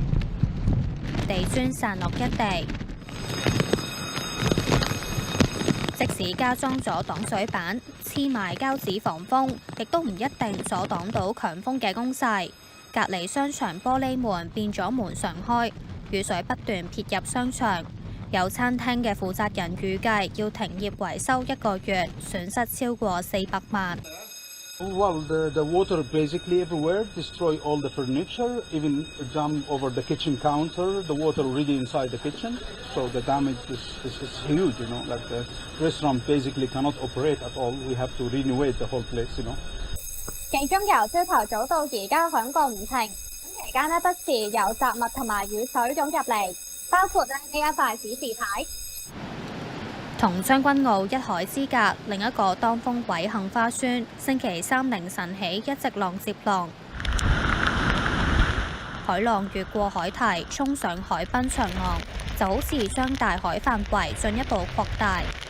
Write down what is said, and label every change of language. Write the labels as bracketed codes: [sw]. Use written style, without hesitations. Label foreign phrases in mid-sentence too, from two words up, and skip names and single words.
[yue] 地磚散落一地， 即使加裝咗擋水板、黐埋膠紙防風，亦都唔一定阻擋到強風嘅攻勢。隔離商場玻璃門變咗門常開，雨水不斷撇入商場。有餐廳嘅負責人預計要停業維修1個月，損失超過400萬。 [en] Well, the water basically everywhere destroy all the furniture, even jump over the kitchen counter. The water already inside the kitchen, so the damage is huge. You know, like the restaurant basically cannot operate at all. We have to renovate the whole place. You know. [yue] 警鐘由朝頭早到而家響個唔停，期間不時有雜物同埋雨水湧入嚟，包括呢一塊指示牌。同將軍澳一海之隔，另一個當風位杏花邨，星期3凌晨起一直浪接浪，海浪越過海堤，衝上海濱長廊，就好似將大海範圍進一步擴大。